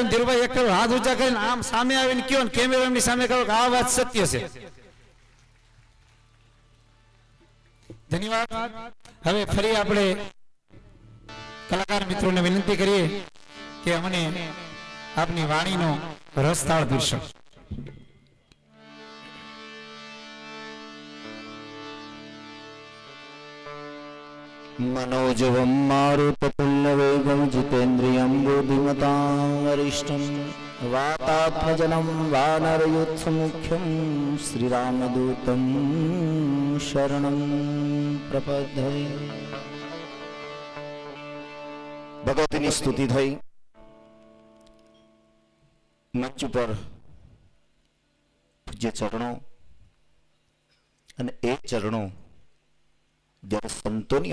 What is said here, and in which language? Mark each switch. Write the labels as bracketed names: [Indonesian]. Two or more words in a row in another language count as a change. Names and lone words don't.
[Gujarati] ધીરુભાઈ એક હાથ ઊંચા કરીને આમ સામે આવીને કયો ને કેમેરાની સામે કહો કે આ વાત સત્ય છે. ધન્યવાદ. હવે ફરી આપણે કલાકાર મિત્રોને વિનંતી કરીએ કે અમને આપની વાણીનો રસતાળ પીરસો. [Sanskrit] मनोजवं मारुततुल्यवेगं जितेन्द्रियं बुद्धिमतां वरिष्ठं वातात्मजनं वानरयूथमुख्यं श्रीरामदूतं शरणं प्रपद्ये. [Gujarati] ભગવતીની સ્તુતિ થઈ. મંચ ઉપર પૂજ્ય ચરણો અને એ ચરણો જ્યારે સંતોની